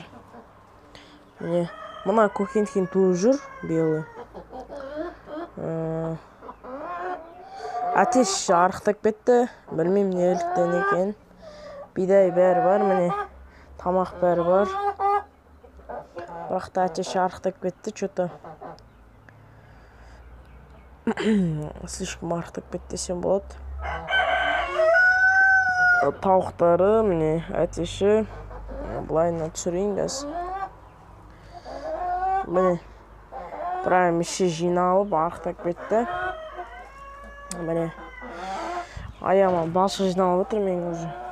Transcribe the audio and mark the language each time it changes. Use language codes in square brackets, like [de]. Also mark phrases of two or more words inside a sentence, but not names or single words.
[kk] Міне мына кохинхин туып жүр, белый. Әтеш арықтап кетті. Білмеймін неліктен екен. Бидай бәрі бар, міне тамақ бәрі бар. Бірақ та әтеш арықтап кетті, [ru] что-то. [kk] Слишком арықтап кетті десем болады. Тауықтары, міне әтеші. Былайына түсірейін қазір. Міне прайм іші жиналып арықтап кетті. Міне аяма балшық жиналып отыр мен уже.